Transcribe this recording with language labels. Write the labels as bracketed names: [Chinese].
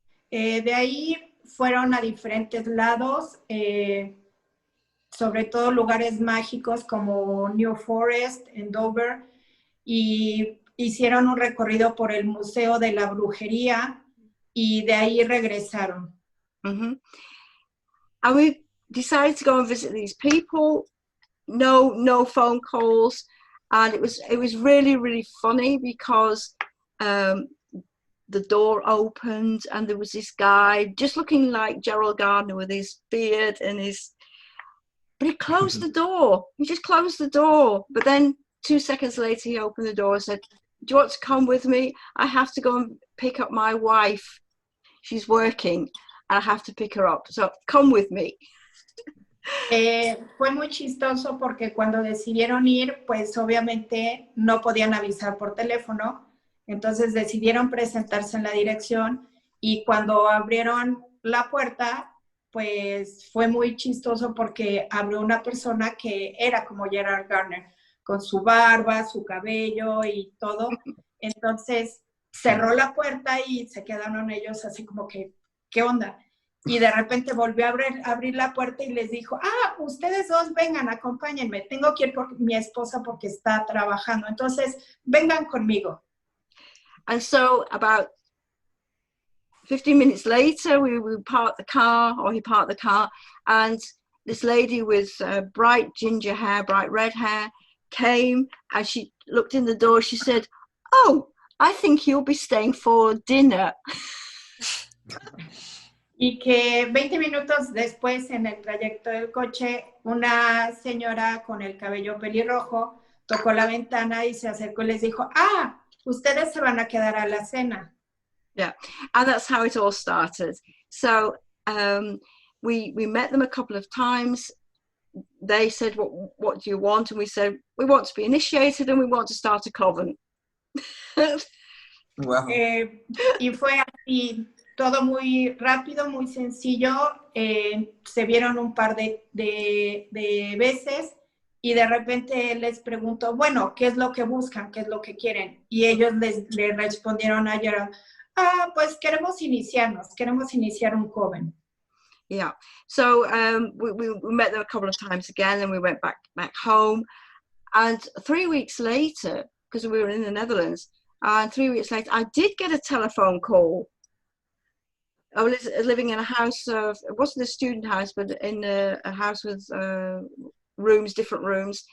[Spanish] De ahí fueron a diferentes lados, sobre todo lugares mágicos como New Forest en Dover, y hicieron un recorrido por el Museo de la Brujería y de ahí regresaron. Mm-hmm. [English] And we decided to go and visit these people. No phone calls. and it was really, really funny because the door opened and there was this guy just looking like Gerald Gardner with his beard and but he closed the door. He just closed the door. But then 2 seconds later, he opened the door and said, "Do you want to come with me? I have to go and pick up my wife. She's working and I have to pick her up. So come with me." [Spanish] Fue muy chistoso porque cuando decidieron ir, pues obviamente no podían avisar por teléfono, entonces decidieron presentarse en la dirección y cuando abrieron la puerta, pues fue muy chistoso porque abrió una persona que era como Gerald Garner, con su barba, su cabello y todo, entonces cerró la puerta y se quedaron ellos así como que, ¿qué onda? Y de repente volvió a abrir la puerta y les dijo, ustedes dos vengan, acompáñenme, tengo que ir por mi esposa porque está trabajando, entonces vengan conmigo. [English] And so about 15 minutes later, we parked the car, or he parked the car, and this lady with bright ginger hair, bright red hair, came and she looked in the door. She said, "Oh, I think you'll be staying for dinner." [Spanish] Y que 20 minutos después, en el trayecto del coche, una señora con el cabello pelirrojo tocó la ventana y se acercó y les dijo, ustedes se van a quedar a la cena. [English] Yeah, and that's how it all started. So we met them a couple of times. They said, what do you want? And we said, we want to be initiated and we want to start a coven. Wow. [Spanish] Y fue así, todo muy rápido, muy sencillo. Se vieron un par de veces y de repente les preguntó, bueno, ¿qué es lo que buscan? ¿Qué es lo que quieren? Y ellos le respondieron a Gerald, pues queremos iniciar un coven. [English] Yeah, so we met them a couple of times again and we went back home. And 3 weeks later, because we were in the Netherlands, and 3 weeks later, I did get a telephone call. I was living in a house of, it wasn't a student house, but in a house with rooms, different rooms.